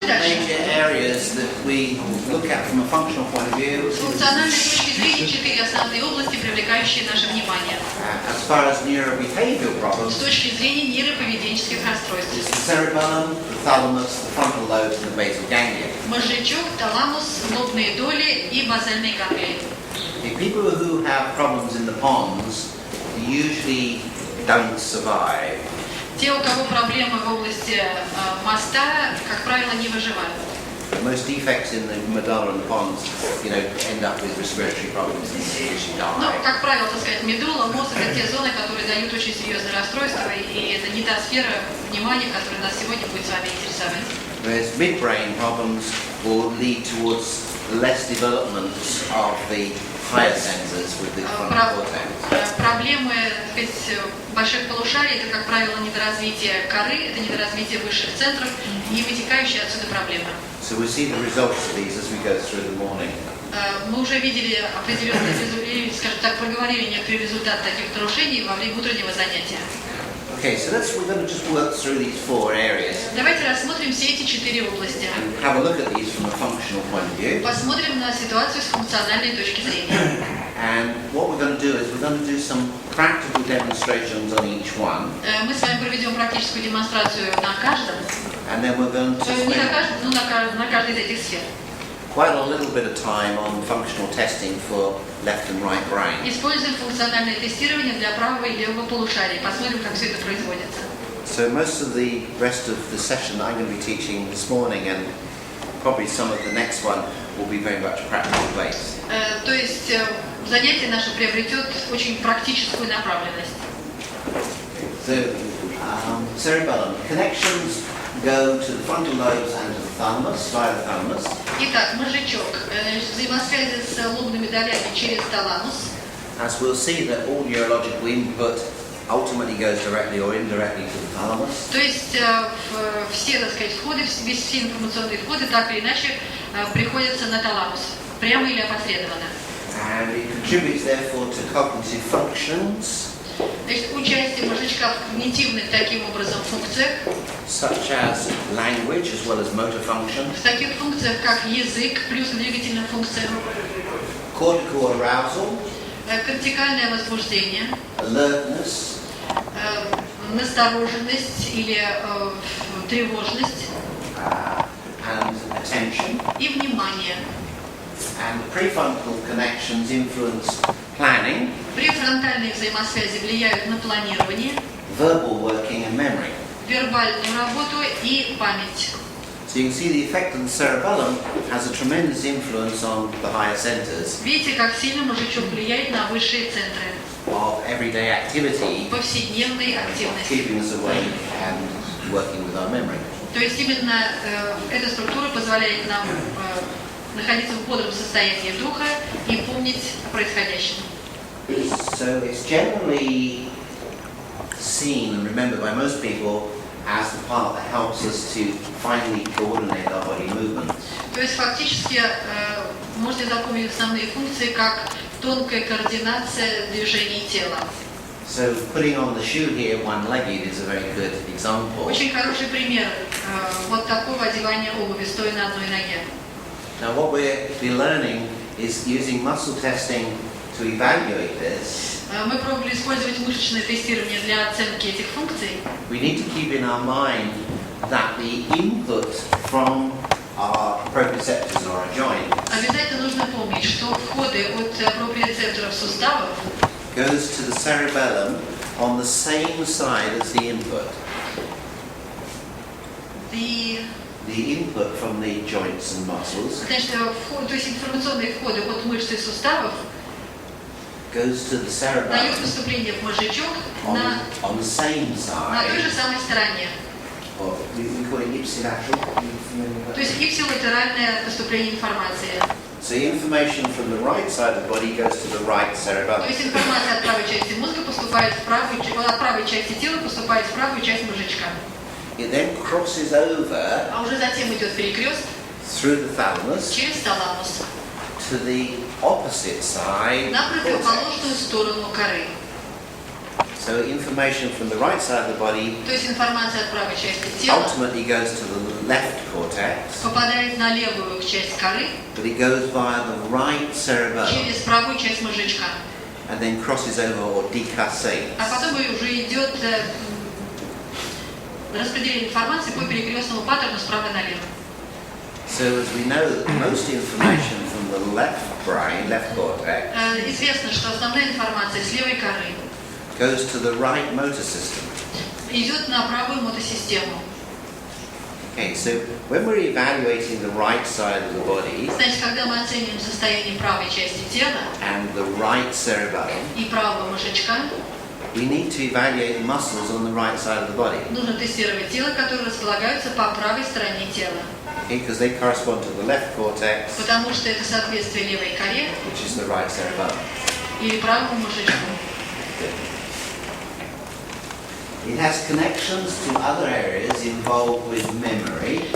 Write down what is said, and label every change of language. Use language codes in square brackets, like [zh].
[en] areas that we look at from a functional point of view. [ru] С функциональной точки зрения 4 основные области, привлекающие наше внимание. [en] As far as neurobehavioral problems, [ru] С точки зрения нейроповеденческих расстройств. [en] it's the cerebellum, the thalamus, the frontal lobes, and the basal ganglia. [ru] Мозжечок, таламус, лобные доли и базальные ганглии. [en] The people who have problems in the pons usually don't survive. [ru] Те, у кого проблемы в области моста, как правило, не выживают. [en] Most defects in the medulla and the pons, end up with respiratory problems and seriously [ru] Ну, [en] die. [ru] как правило, так сказать, медула, мозг – это те зоны, которые дают очень серьезные расстройства, и это не та сфера внимания, которая нас сегодня будет с вами интересовать. [en] Whereas midbrain problems will lead towards less development of the higher centers with the frontal cortex. [ru] Проблемы, так сказать, больших полушарий – это, как правило, недоразвитие коры, это недоразвитие высших центров и вытекающие отсюда проблемы. [en] So we'll see the results of these as we go through the morning. [ru] Мы уже видели определенные результаты, скажем так, проговорили некоторые результаты таких нарушений во время утреннего занятия. [en] Okay, so we're going to just work through these 4 areas. [ru] Давайте рассмотрим все эти 4 области. [en] Have a look at these from a functional point of view. [ru] Посмотрим на ситуацию с функциональной точки зрения. [en] And what we're going to do is we're going to do some practical demonstrations on each one. [ru] Мы с вами проведем практическую демонстрацию на каждом. [en] And then we're going to [ru] Не на [en] spend [ru] каждом, но на каждой из этих сфер. [en] quite a little bit of time on functional testing for left and right brain. [ru] Используем функциональное тестирование для правого и левого полушарий. Посмотрим, как все это производится. [en] So most of the rest of the session I'm going to be teaching this morning, and probably some of the next one will be very much practical based. [ru] То есть занятие наше приобретет очень практическую направленность. [en] So cerebellum connections go to the frontal lobes and to the thalamus via the thalamus. [ru] Итак, мозжечок. Взаимосвязи с лобными долями через таламус. [en] As we'll see that all neurological input ultimately goes directly or indirectly to the thalamus. [ru] То есть все, так сказать, входы, все информационные входы так или иначе приходятся на таламус, прямо или опосредованно. [en] And it contributes therefore to cognitive functions. [ru] Значит, участие мозжечка в когнитивных таким образом функциях, [en] Such as language as well as motor function. [ru] в таких функциях, как язык, плюс двигательным функциям, [en] Cortical arousal. [ru] кортикальное возбуждение, [en] Alertness. [ru] настороженность или тревожность [en] And attention. [ru] и внимание. [en] And the prefrontal connections influence planning, [ru] Префронтальные взаимосвязи влияют на планирование, [en] verbal working and memory. [ru] вербальную работу и память. [en] So you can see the effect of the cerebellum has a tremendous influence on the higher centers [ru] Видите, как сильно мозжечок влияет на высшие центры [en] of everyday activity, [ru] повседневной активности. [en] keeping us awake and working with our memory. [ru] То есть именно эта структура позволяет нам находиться в бодром состоянии духа и помнить о происходящем. [en] So it's generally seen and remembered by most people as the part that helps us to finally coordinate our body movements. [ru] То есть фактически можете запомнить основные функции как тонкая координация движений тела. [en] So putting on the shoe here one-legged is a very good example. [ru] Очень хороший пример вот такого одевания обуви, стоя на одной ноге. [en] Now what we'll be learning is using muscle testing to evaluate this. [ru] Мы пробовали использовать мышечное тестирование для оценки этих функций. [en] We need to keep in our mind that the input from our proprioceptors or our joints [ru] Обязательно нужно помнить, что входы от проприоцепторов суставов [en] goes to the cerebellum on the same side as the input. The input from the joints and muscles [ru] Значит, то есть информационные входы от мышц и суставов [en] goes to the [ru] дают [en] cerebellum [ru] поступление в мозжечок [en] on the same [ru] на той же [en] side. [ru] самой стороне. [en] Or we call it ipsilateral. [ru] То есть ипсилатеральное поступление информации. [en] So information from the right side of the body goes to the right [ru] То [en] cerebellum. [ru] есть информация от правой части мозга поступает в правую, от правой части тела поступает в правую часть мозжечка. [en] It then crosses over [ru] А уже затем идет перекрест [en] through the thalamus [ru] через таламус [en] to the opposite side. [ru] на противоположную сторону коры. [en] So information from the right side of the body [ru] То есть информация от правой части тела [en] ultimately goes to the left cortex, [ru] попадает на левую часть коры, [en] but it goes via the right cerebellum [ru] через правую часть мозжечка. [en] and then crosses over or decussates. [ru] А потом уже идет распределение информации по перекрестному паттерну справа налево. [en] So as we know, that most information from the left brain, left cortex, [ru] Известно, что основная информация с левой коры [en] goes to the right motor system. [ru] идет на правую мотосистему. [en] Okay, so when we're evaluating the right side of the body [ru] Значит, когда мы оцениваем состояние правой части тела [en] and the right cerebellum, [ru] и правого мозжечка, [en] we need to evaluate the muscles on the right side of the body. [ru] нужно тестировать тело, которые располагаются по правой стороне тела. [en] Okay, because they correspond to the left cortex, [ru] Потому что это соответствие левой коре [en] which is the right cerebellum. [ru] или правому мозжечку. [en] It has connections to other areas involved with memory,